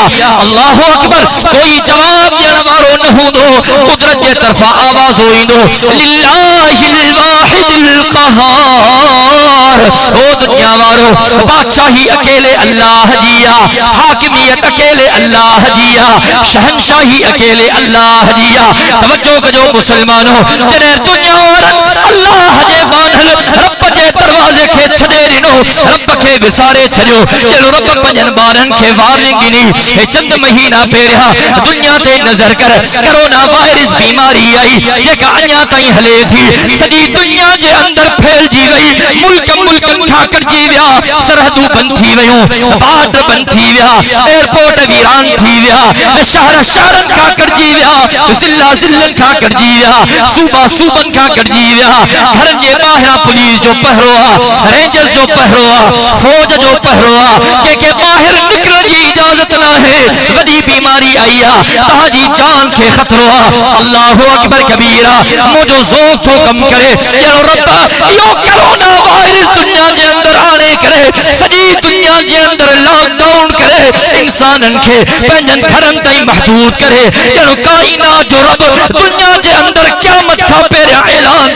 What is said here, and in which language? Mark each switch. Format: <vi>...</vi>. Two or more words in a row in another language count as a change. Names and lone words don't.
<ar>الله أكبر,</ar> <sd>कोई जवाब ॾियण वारो न हूंदो, कुदरत जे तरफ़ां आवाज़ो ईंदो</sd> <ar>لله الواحد القهار,</ar> <sd>ओ दुनिया वारो बादशाही अकेले अल्लाह जी आहे, हाकिमियत अकेले अल्लाह जी आहे, शहनशाही अकेले अल्लाह जी आहे। तवज्जो कजो मुसलमानो, जॾहिं दुनिया वारनि अल्लाह जे बानल रब जे दरवाज़े खे छॾे ॾिनो, रब खे खे विसारे छड़ियो जड़ो रब पंजन बारन खे वारन गिनी ए चंद महीना पेरिया दुनिया ते नजर कर</sd> <en>corona virus</en> <sd>बीमारी आई जेका अञा ताईं हले थी सॼी दुनिया जे अंदर फैलजी वई मुल्क मुल्कन खां कटजी विया सरहदूं बंद थी वयूं बॉर्डर बंद थी विया एयरपोर्ट वीरान थी विया शहर शहरन खां कटजी विया जिला जिलन खां कटजी विया सूबा सूबन खां कटजी विया घर जे ॿाहिरां पुलिस जो पहरो आ रेंजर्स जो पहरो आ फौज जो पहरो आ के ॿाहिर निकरण जी इजाजत न है वॾी बीमारी आई आ तहांजी जान खे खतरो आ</sd> <ar>الله أكبر كبيرا</ar> <sd>मुझो ज़ोर थो कम करे जड़ो रब यो</sd> <en>corona virus</en> <sd>दुनिया जे अंदर आणे करे सॼी दुनिया जे अंदर लॉकडाउन करे इंसानन खे पंहिंजन घरन ताईं महदूद करे जड़ो काइनात जो रब दुनिया जे अंदर क़यामत खां पहिरियां ऐलान</sd>